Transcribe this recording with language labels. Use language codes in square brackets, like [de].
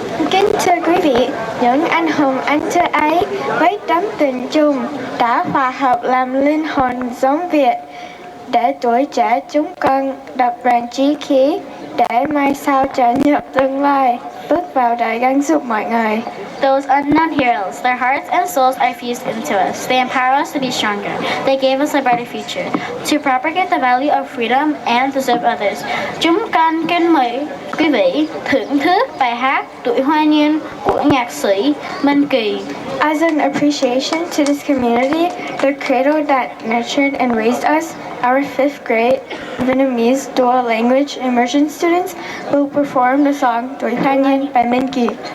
[vi] Kính thưa quý vị, những anh hùng anh thơ ấy với tấm tình chung đã hòa hợp làm linh hồn giống Việt, để tuổi trẻ chúng con đập rèn chí khí để mai sau trở nhập tương lai, bước vào đời gắng giúp mọi người. [en] Those unknown heroes, their hearts and souls are fused into us. They empower us to be stronger. They gave us a brighter future, to propagate the value of freedom and to serve others. [vi] Chúng con kính mời quý vị thưởng thức bài hát Tuổi Hoa Niên của nhạc sĩ Minh Kỳ. [en] As an appreciation to this community, the cradle that nurtured and raised us, our 5th grade Vietnamese dual language immersion students will perform the song Tuổi Hoa Niên by Minh Kỳ.